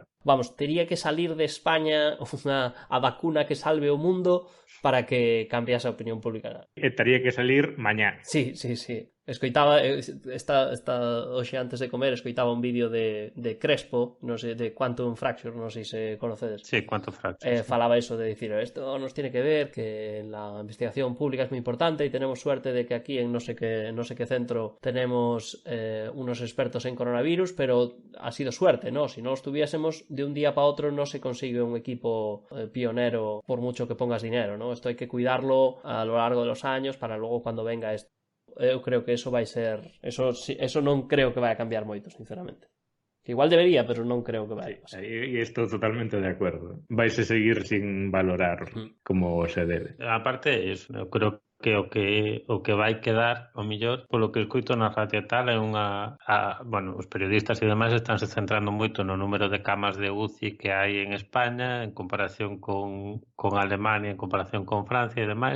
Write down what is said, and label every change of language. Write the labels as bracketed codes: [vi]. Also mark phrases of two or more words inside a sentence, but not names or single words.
[gl] Vamos, tería que salir de España a vacuna que salve o mundo para que cambiase a opinión pública. Estaría que salir mañá. Sí. Escoitaba hoxe antes de comer escoitaba un vídeo de Crespo, non sei, de Quantum Fracture, non sei se conocedes. Sí, Quantum Fracture. [es] Falaba eso de decir, esto nos tiene que ver que la investigación pública es muy importante y tenemos suerte de que aquí en no sé qué centro tenemos unos expertos en coronavirus, pero ha sido suerte, ¿no? Si no los tuviésemos, de un día para otro no se consigue un equipo pionero por mucho que pongas dinero, ¿no? Esto hay que cuidarlo a lo largo de los años para luego cuando venga esto. [gl] Eu creo que eso vai ser... Eso non creo que vai a cambiar moito, sinceramente. Que igual debería, pero non creo que vai. Sí, e estou totalmente de acordo. Vaise seguir sin valorar como se debe. Aparte, eu creo que o que vai quedar, o mellor, polo que escoito na radio tal, é bueno, os periodistas e demais estánse centrando moito no número de camas de UCI que hai en España en comparación con Alemania, en comparación con Francia e demais.